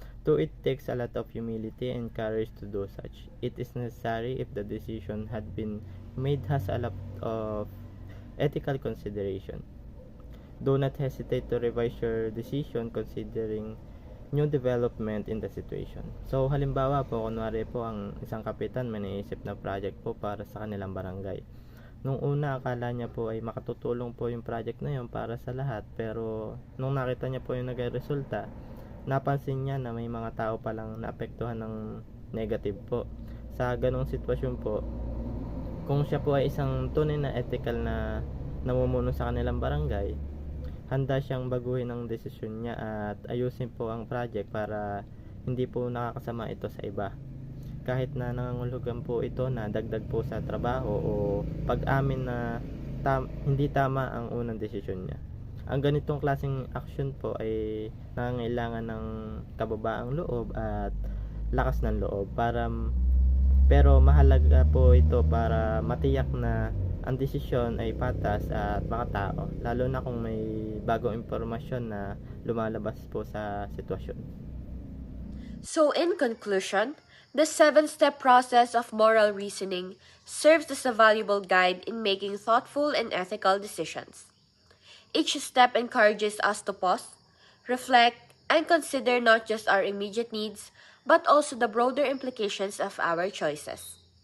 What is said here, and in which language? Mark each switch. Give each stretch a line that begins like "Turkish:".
English: To it takes a lot of humility and courage to do such. It is necessary if the decision had been made has a lot of ethical consideration. Do not hesitate to revise your decision considering new development in the situation.
Filipino: So, halimbawa po, kunwari po ang isang kapitan may naisip na project po para sa kanilang barangay. Nung una, akala niya po ay makatutulong po yung project na yun para sa lahat. Pero, nung nakita niya po yung nagre-resulta, napansin niya na may mga tao palang naapektuhan ng negative po. Sa ganong sitwasyon po, kung siya po ay isang tunay na ethical na namumuno sa kanilang barangay, handa siyang baguhin ang desisyon niya at ayusin po ang project para hindi po nakakasama ito sa iba. Kahit na nangangulugan po ito na dagdag po sa trabaho o pag-amin na hindi tama ang unang desisyon niya. Ang ganitong klaseng action po ay nangangailangan ng kababaang loob at lakas ng loob pero mahalaga po ito para matiyak na ang desisyon ay patas at makatao, lalo na kung may bagong impormasyon na lumalabas po sa sitwasyon.
English: So in conclusion, the 7-step process of moral reasoning serves as a valuable guide in making thoughtful and ethical decisions. Each step encourages us to pause, reflect, and consider not just our immediate needs, but also the broader implications of our choices.